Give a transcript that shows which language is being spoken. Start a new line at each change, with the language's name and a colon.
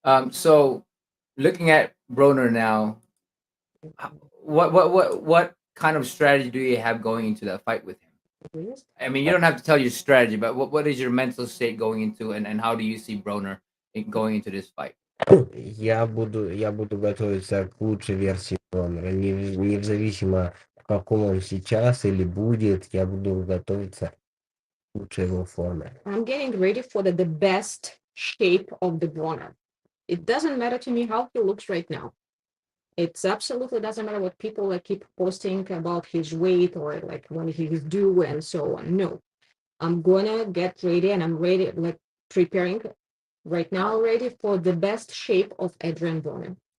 English: So looking at Broner now, what kind of strategy do you have going into that fight with him? I mean, you don't have to tell your strategy, but what is your mental state going into, and how do you see Broner going into this fight?
Russian: Я буду готовиться к лучшей версии Бронера. Независимо, в каком он сейчас или будет, я буду готовиться к лучшей его форме.
English: I'm getting ready for the best shape of the Bronner. It doesn't matter to me how he looks right now. It's absolutely doesn't matter what people like keep posting about his weight or like when he's due and so on. No, I'm gonna get ready and I'm ready, like preparing right now already for the best shape of Adrian Bronner.